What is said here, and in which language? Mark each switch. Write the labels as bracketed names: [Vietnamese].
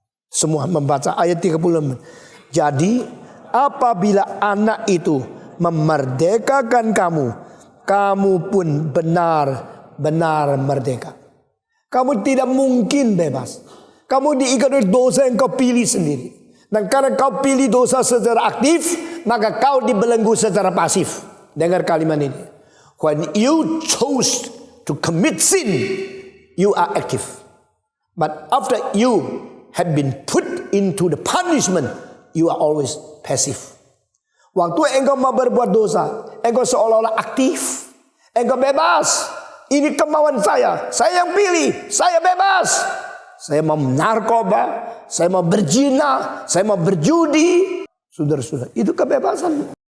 [Indonesian] Semua membaca ayat 36. Jadi apabila anak itu memerdekakan kamu, kamu pun benar-benar merdeka. Kamu tidak mungkin bebas. Kamu diikat oleh dosa yang kau pilih sendiri. Dan karena kau pilih dosa secara aktif, maka kau dibelenggu secara pasif. Dengar kalimat ini. [English] When you chose to commit sin, you are active. But after you have been put into the punishment, you are always passive. [Indonesian] Waktu engkau mau berbuat dosa, engkau seolah-olah aktif. Engkau bebas. Ini kemauan saya yang pilih, saya bebas. Saya mau narkoba, saya mau berzina, saya mau berjudi. Saudara-saudara, itu kebebasan.